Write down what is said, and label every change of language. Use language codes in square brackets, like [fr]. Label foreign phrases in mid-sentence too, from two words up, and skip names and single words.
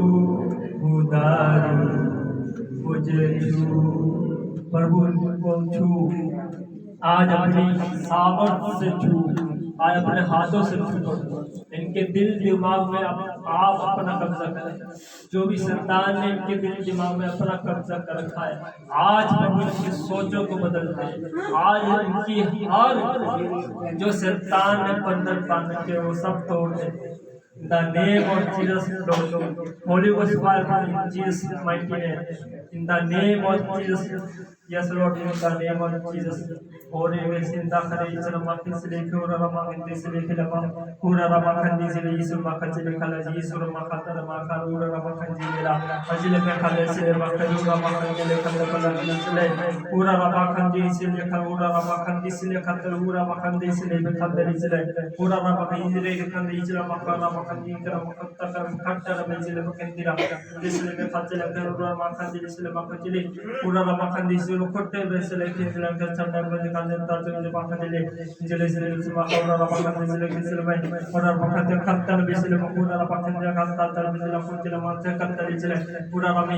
[hi] उदारू मुझे छू प्रभु को छू आज अपनी सामर्थ्य से छू आज अपने हाथों से छू इनके दिल दिमाग में आप अपना कब्जा करें जो भी शैतान ने इनके दिल दिमाग में अपना कब्जा कर रखा है आज प्रभु इनकी सोचों को बदल दे आज इनकी हर जो शैतान ने बंधन बांध के वो सब तोड़ दे [en] The name of Jesus, Lord. Holy Ghost fire in Jesus' mighty name. In the name of Jesus, yes, Lord. In the name of Jesus. Holy Ghost in the name of Jesus. Pura Rama Kandisile Kilama. Pura Rama Kandisile Yisu Makajile Kala Yisu Makata Maka Pura Rama Kandila. Ajile Kala Sile Makaju Rama Kandile Kala Kala Pura Rama Kandisile Kala Rama Kandisile Kala Pura Rama Kandisile Kala Pura Rama Kandisile Kala Makana Makandira Makata Kata Mezile Makandira Disile Katila Pura Makandisile Makajile Pura Rama Kandisile Kote Vesile Kila Kata Kandila Tatu Makadile Jelizile Makora Rama Kandisile Kisile Pura Makata Kata Vesile Makura Rama Kandila Kata Vesile Kutila Mata Kata Vesile Pura Rama